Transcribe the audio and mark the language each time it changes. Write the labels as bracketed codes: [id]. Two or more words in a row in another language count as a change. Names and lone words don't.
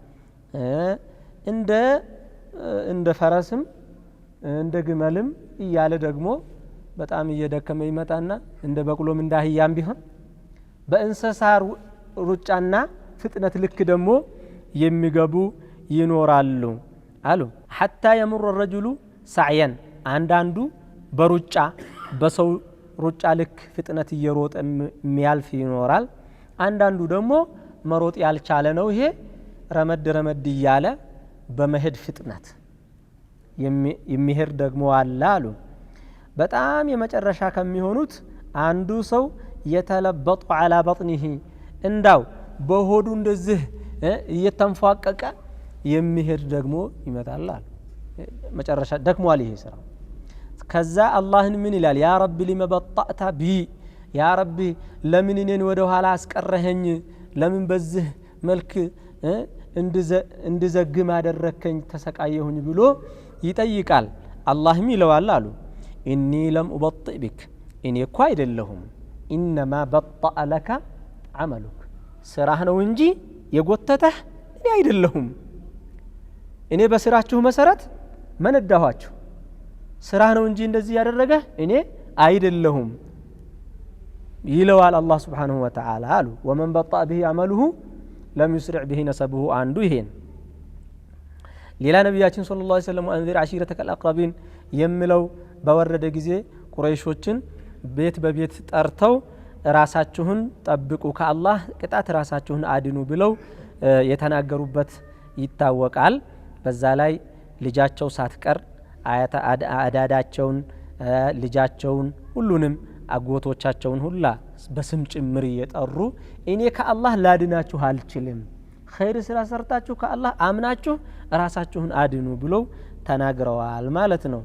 [am] እንደ ፈረስም እንደ ግመልም እያለ ደግሞ በጣም እየደከመ ይመጣና እንደ በቅሎም እንደ አህያም ቢሆን በእንስሳ ሩጫና ፍጥነት ልክ ደግሞ የሚገቡ ይኖራሉ አሉ [ar] حتى يمر الرجل سعيا [am] አንዳንዱ በሩጫ በሰው ሩጫ ልክ ፍጥነት እየሮጠ የሚያልፍ ይኖራል አንዳንዱ ደግሞ መሮጥ ያልቻለ ነው ይሄ ረመድ እያለ በመሄድ ፍጥነት የሚሄድ ደግሞ አለ አሉ በጣም የመጨረሻ ከሚሆኑት አንዱ ሰው የተለበጡ [ar] على بطنه [am] እንዳው በሆዱ እንደዚህ እየተንፏቀቀ የሚሄድ ደግሞ ይመጣል አሉ መጨረሻ ደክሟል ይሄ ስራ ከዛ አላህን ምን ይላል [ar] يا ربي لما بطأت بي يا ربي [am] ለምን እኔን ወደ ኋላ አስቀረኸኝ ለምን በዚህ መልክ እንድዘግም አደረከኝ ተሰቃየሁኝ ብሎ ይጠይቃል አላህም ይለዋል አሉ [ar] إني لم أبطئ بك [am] እኔ እኮ አይደለሁም [ar] إنما بطأ لك عملك [am] ስራህ ነው እንጂ የጎተተህ እኔ አይደለሁም እኔ በስራችሁ መሰረት መነዳኋችሁ ስራ ነው እንጂ እንደዚህ ያደረገ እኔ አይደለሁም ይለዋል አላህ [ar] سبحانه وتعالى [am] አሉ [ar] ومن بطأ به عمله لم يسرع به نسبه [am] አንዱ ይሄን ሌላ ነብያችን [ar] صلى الله عليه وسلم أنذر عشيرتك الأقربين [am] የሚለው በወረደ ጊዜ ቁረይሾችን ቤት በቤት ጠርተው ራሳችሁን ጠብቁ ከአላህ ቅጣት ራሳችሁን አድኑ ብለው የተናገሩበት ይታወቃል በዛ ላይ ልጃቸው ሳትቀር አዳዳቸውን ልጃቸውን ሁሉንም አጎቶቻቸውን ሁላ በስም ጭምር እየጠሩ እኔ ከአላህ ላድናችሁ አልችልም ኸይር ስራ ሰርታችሁ ከአላህ አምናችሁ ራሳችሁን አድኑ ብለው ተናግረዋል ማለት ነው